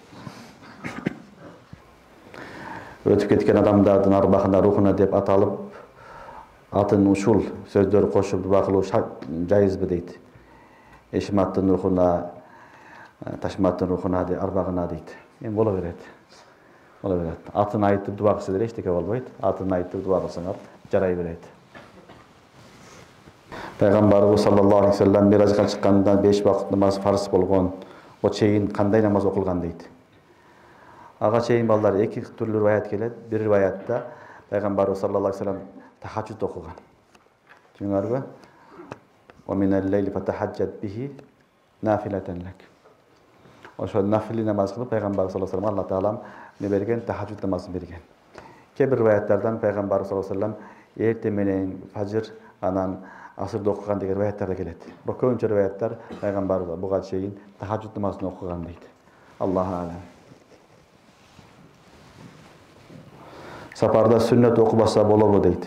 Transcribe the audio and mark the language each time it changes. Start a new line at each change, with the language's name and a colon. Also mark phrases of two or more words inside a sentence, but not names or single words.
Kyrgyz: Өтүп кеткен адамдардын арбахына рухуна деп аталып, атын ушул сөздөр кошуп дуба кылуу жайызбы дейт. Эшматтын рухуна, Ташматтын рухуна де арбагына дейт. Эми боло берет. Боло берет. Атын айтып дуба кылса деле эчтеке болбойт. Атын айтып дуба кылсаңар жарай берет. Пайгамбарыбыз
Arabic: صلى الله عليه وسلم
Kyrgyz: миражга чыкканда 5 вакыт намаз фарз болгон. О чейин кандай намаз окулган дейт. Ага чейин балдар эки түрлүү риваят келет. Бир риваятта Пайгамбарыбыз
Arabic: صلى الله عليه وسلم
Kyrgyz: тахаджуд окуган. Түшүнүңөрбү?
Arabic: ومن الليل فتهجد به نافلة لك.
Kyrgyz: Ошол нафили намаз кылып Пайгамбар
Arabic: صلى الله عليه وسلم
Kyrgyz: Алла таалам не берген, тахаджуд намазын берген. Кээ бир риваяттардан Пайгамбар
Arabic: صلى الله عليه وسلم
Kyrgyz: эрте менен фажр, анан асырды окуган деген риваяттар келет. Бирок көбүнчө риваяттар Пайгамбар буга чейин тахаджуд намазын окуган дейт.
Arabic: الله أعلم.
Kyrgyz: Сапарда сүннөт окубаса болобу дейт.